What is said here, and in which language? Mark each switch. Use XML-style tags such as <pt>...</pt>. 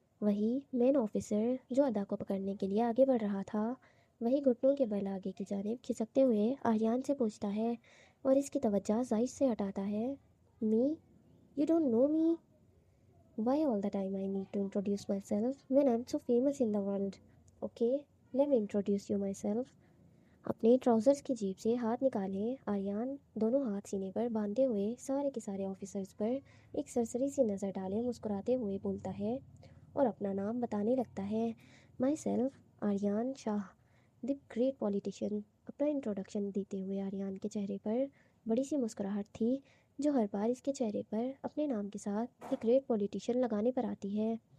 <ur>وہی مین آفیسر جو ادا کو پکڑنے کے لیے آگے بڑھ رہا تھا، وہی گھٹنوں کے بل آگے کی جانب کھسکتے ہوئے آریان سے پوچھتا ہے اور اس کی توجہ زائش سے ہٹاتا ہے۔</ur> <en>Me? You don't know me? Why all the time I need to introduce myself when I'm so famous in the world? Okay, let me introduce you myself.</en> <ur>اپنے ٹراؤزرز کی جیب سے ہاتھ نکالے آریان دونوں ہاتھ سینے پر باندھے ہوئے سارے کے سارے آفیسرز پر ایک سرسری سی نظر ڈالے مسکراتے ہوئے بولتا ہے اور اپنا نام بتانے لگتا ہے۔</ur> <en>Myself Aryan Shah, the great politician.</en> <ur>اپنا انٹروڈکشن دیتے ہوئے آریان کے چہرے پر بڑی سی مسکراہٹ تھی، جو ہر بار اس کے چہرے پر اپنے نام کے ساتھ دی گریٹ پولیٹیشین لگانے پر آتی ہے۔</ur>